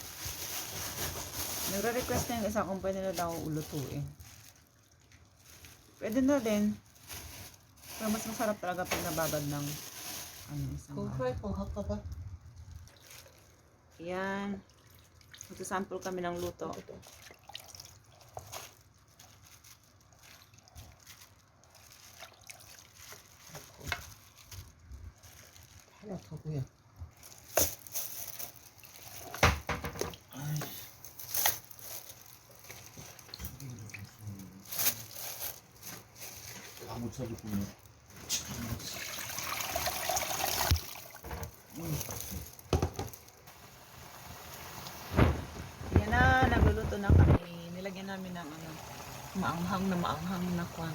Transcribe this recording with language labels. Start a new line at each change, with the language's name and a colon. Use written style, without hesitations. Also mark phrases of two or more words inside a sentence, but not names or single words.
Filipino: Nagre-request na yung isa kung pwede na daw ulutuin. Pwede na din. Pero mas masarap talaga pag nababad ng isang
Korean: 그럼 프라이팬 할까 봐.
Filipino: Yan. Magsasample kami ng luto.
Korean: 하나 더 보여. 다못 찾았군요.
Filipino: Yan na, nagluluto na kami. Nilagyan namin ng maanghang na kwan.